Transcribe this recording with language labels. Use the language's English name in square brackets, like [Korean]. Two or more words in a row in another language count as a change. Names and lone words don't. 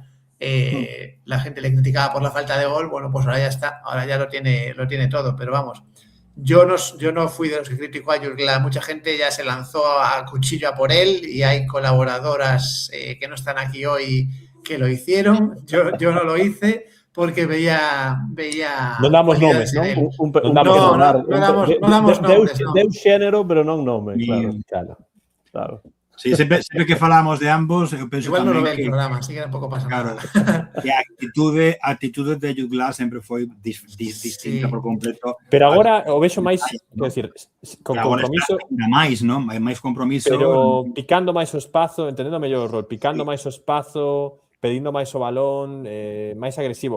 [Spanish] La gente le criticaba por la falta de gol, bueno, pues ahora ya está, ahora ya lo tiene todo, pero vamos, yo no fui de los que criticó a Jutgla, mucha gente ya se lanzó a cuchillo a por él y hay colaboradoras que no están aquí hoy que lo hicieron, yo no lo hice, porque veía... [Galician] Non damos nomes, non? Non damos nomes. Deu xénero, pero non nome, claro. Sí, sempre que falamos de ambos, eu penso igual tamén non [Spanish] lo ve el programa, [Galician] así que tampouco pasa nada. Que a actitude de Jutgla sempre foi distinta por completo. Pero agora o vexo máis, quero decir, con compromiso, máis, non? Máis compromiso. Pero picando máis o espazo, entendendo mellor o rol, picando máis o espazo, pedindo máis o balón, máis agresivo.